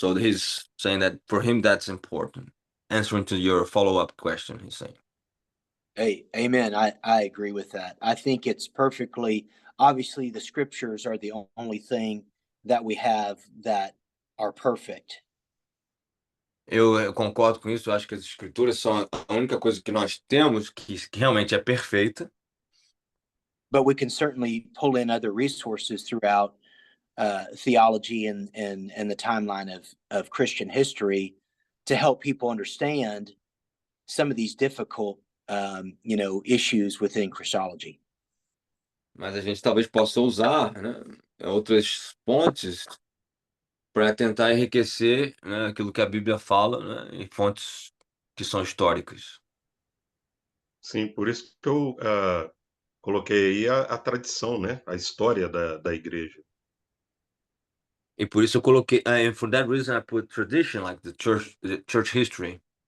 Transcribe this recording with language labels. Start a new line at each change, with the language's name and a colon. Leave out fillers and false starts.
English: So he's saying that for him, that's important. Answering to your follow-up question, he's saying. Hey, amen. I agree with that. I think it's perfectly, obviously the scriptures are the only thing that we have that are perfect.
Portuguese: Eu concordo com isso. Eu acho que as escrituras são a única coisa que nós temos que realmente é perfeita.
English: But we can certainly pull in other resources throughout theology and the timeline of Christian history to help people understand some of these difficult issues within Christology.
Portuguese: Mas a gente talvez possa usar, né, outras fontes para tentar enriquecer, né, aquilo que a Bíblia fala, né, em fontes que são históricas. Sim, por isso que eu coloquei aí a tradição, né, a história da igreja. E por isso eu coloquei,
English: and for that reason I put tradition, like the church history.